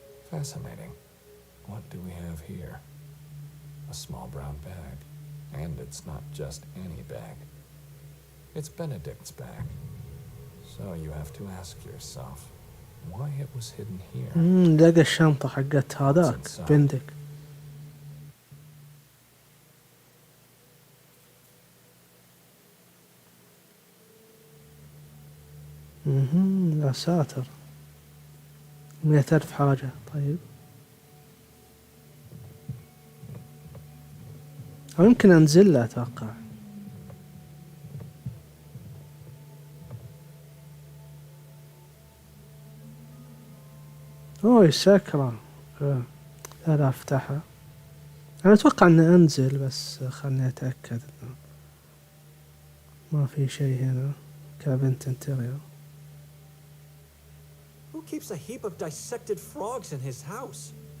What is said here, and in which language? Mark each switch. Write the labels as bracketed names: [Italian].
[English] Fascinating. What do we have here? A small brown bag. And it's not just any bag. It's Benedict's bag. So you have to ask yourself why it was hidden here. [Arabic] لقى الشنطة حقت هذاك بندك. يا ساتر. 100,000 حاجة. طيب أو يمكن أنزل له أتوقع. اوه سكرة. لا افتحها. انا اتوقع اني انزل بس خلني اتأكد إنه ما في شيء هنا. [English] Cabinet interior. Who keeps a heap of dissected frogs in his house?